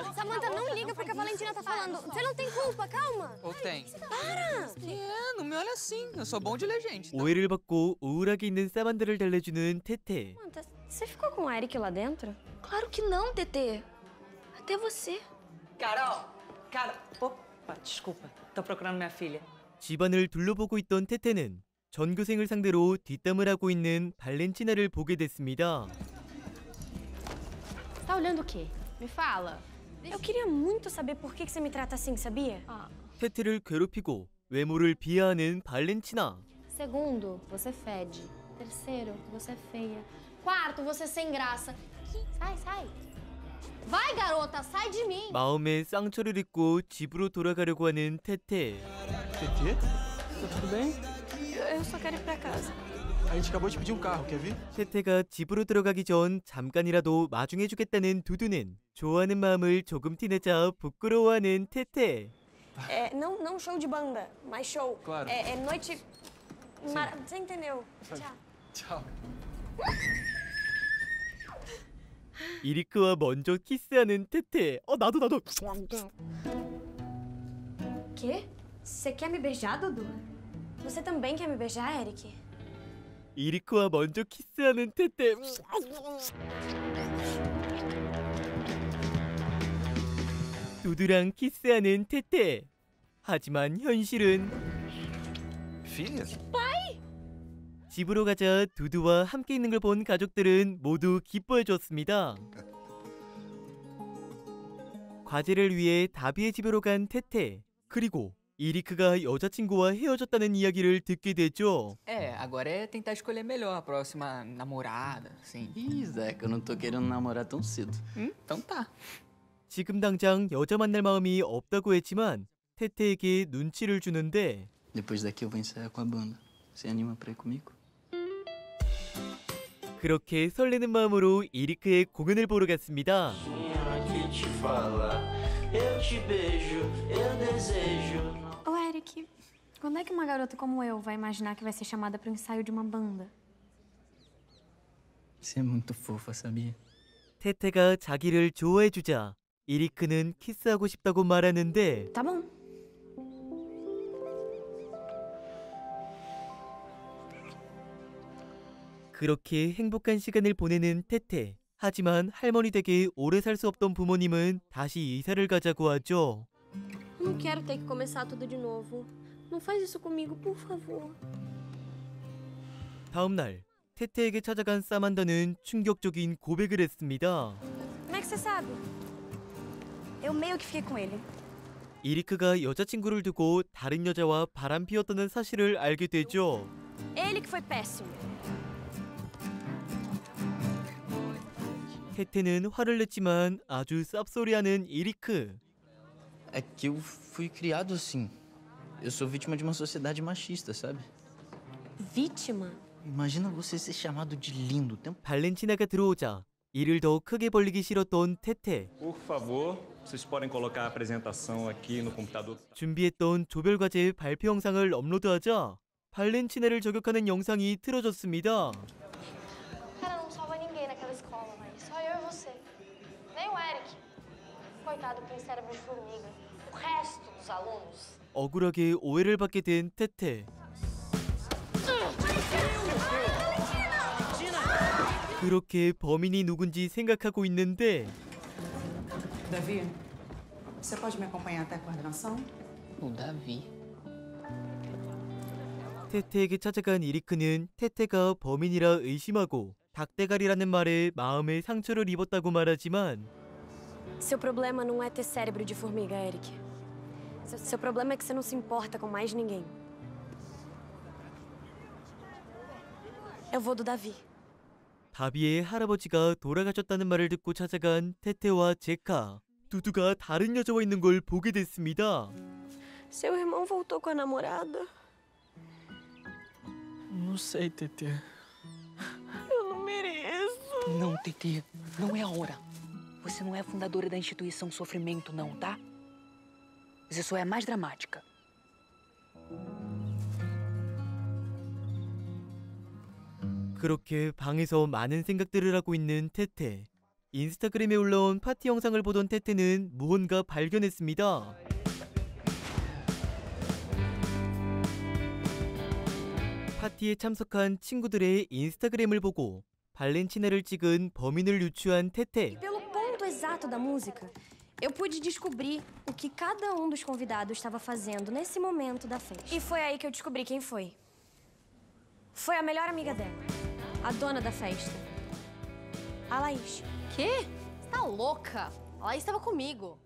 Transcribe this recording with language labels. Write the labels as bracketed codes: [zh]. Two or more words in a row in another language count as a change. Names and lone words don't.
[pt] Samantha, não liga porque a Valentina tá falando. Você não tem culpa, calma. Ou tem? Para! Não me olha assim. Eu sou bom de ler gente. [ko] 오해를 받고 우울하게 있는 사만다를 달래주는 테테. [pt] Samantha, você ficou com o Eric lá dentro? Claro que não, TT. Até você. Carol! Opa, desculpa. Tô procurando minha filha. [ko] 집안을 둘러보고 있던 테테는 전교생을 상대로 뒷담을 하고 있는 발렌티나를 보게 됐습니다. [pt] Tá olhando o quê? Me fala. Eu queria muito saber por que você me trata assim, sabia? [ko] 테테를 괴롭히고 외모를 비하하는 발렌티나. [pt] Segundo, você fede. Terceiro, você é feia. Quarto, você sem graça. Sai. Vai, garota, sai de mim. [ko] 마음에 쌍처를 입고 집으로 돌아가려고 하는 테테. [pt] TT? Tá tudo bem? Eu só quero ir pra casa. A gente acabou de pedir um carro, quer vir? [ko] 테테가 집으로 들어가기 전 잠깐이라도 마중해주겠다는 두두는 좋아하는 마음을 조금 티내자 부끄러워하는 테테. [pt] É, não show de banda, mas show. Claro. É noite... Você entendeu? Tchau. Tchau. [ko] 이리크와 먼저 키스하는 테테. 나도. [pt] Quê? Você quer me beijar, Dudu? Você também quer me beijar, Eric? [ko] 이리크와 먼저 키스하는 테테. 두두랑 키스하는 테테. 하지만 현실은 [pt] Filha? [ko] 집으로 가자 두두와 함께 있는 걸 본 가족들은 모두 기뻐해 줬습니다. 과제를 위해 다비의 집으로 간 테테. 그리고 이리크가 여자친구와 헤어졌다는 이야기를 듣게 되죠. [pt] Agora é tentar escolher melhor a próxima namorada, assim. Ih, Zeca, eu não tô querendo namorar tão cedo. Então tá. [ko] 지금 당장 여자 만날 마음이 없다고 했지만 테테에게 눈치를 주는데 [pt] Depois daqui eu vou ensaiar com a banda. Você anima pra ir comigo? [ko] 그렇게 설레는 마음으로 이리크의 공연을 보러 갔습니다. [pt] Ô, Eric, quando é que uma garota como eu vai imaginar que vai ser chamada pro ensaio de uma banda? Você é muito fofa, sabia? [ko] 테테가 자기를 좋아해주자 이리크는 키스하고 싶다고 말하는데 [pt] Tá bom. [ko] 그렇게 행복한 시간을 보내는 테테. 하지만 할머니 댁에 오래 살 수 없던 부모님은 다시 이사를 가자고 하죠. [pt] Não quero ter que começar tudo de novo. Não faz isso comigo, por favor. [ko] 다음 날 테테에게 찾아간 사만다는 충격적인 고백을 했습니다. [pt] Como é que você sabe? Eu meio que fiquei com ele. [ko] 이리크가 여자친구를 두고 다른 여자와 바람 피웠다는 사실을 알게 되죠. [pt] Ele que foi péssimo. [ko] 테테는 화를 냈지만 아주 쌉소리하는 이리크. [pt] É que eu fui criado assim. Eu sou vítima de uma sociedade machista, sabe? Vítima? Imagina você ser chamado de lindo o tempo. [ko] 발렌티나가 들어오자 이를 더 크게 벌리기 싫었던 테테. [pt] Por favor, vocês podem colocar a apresentação aqui no computador. [ko] 준비했던 조별과제 발표 영상을 업로드하자 발렌티나를 저격하는 영상이 틀어졌습니다. [pt] Cara, não salva ninguém naquela escola, mas só eu e você. Nem o Eric. Coitado, tem cérebro de formiga. O resto dos alunos. [ko] 억울하게 오해를 받게 된 테테. 그렇게 범인이 누군지 생각하고 있는데 [pt] Davi, você pode me acompanhar até a coordenação? O Davi. [ko] 테테에게 찾아간 이리크는 테테가 범인이라 의심하고 닭대가리라는 말에 마음에 상처를 입었다고 말하지만 [pt] Seu problema não é ter cérebro de formiga, Eric. Seu problema é que você não se importa com mais ninguém. Eu vou do Davi. [ko] 다비의 할아버지가 돌아가셨다는 말을 듣고 찾아간 테테와 제카. 두두가 다른 여자와 있는 걸 보게 됐습니다. [pt] Seu irmão voltou com a namorada? Não sei, Tetê. Eu não mereço. Não, Tetê, não é a hora. Você não é a fundadora da instituição Sofrimento, não, tá? Você só é a mais dramática. [ko] 그렇게 방에서 많은 생각들을 하고 있는 테테. 인스타그램에 올라온 파티 영상을 보던 테테는 무언가 발견했습니다. 파티에 참석한 친구들의 인스타그램을 보고 발렌티나를 찍은 범인을 유추한 테테. [pt] Pelo ponto exato da música, eu pude descobrir o que cada um dos convidados estava fazendo nesse momento da festa. E foi aí que eu descobri quem foi. Foi a melhor amiga dela, a dona da festa, a Laís. Quê? Você tá louca? A Laís estava comigo.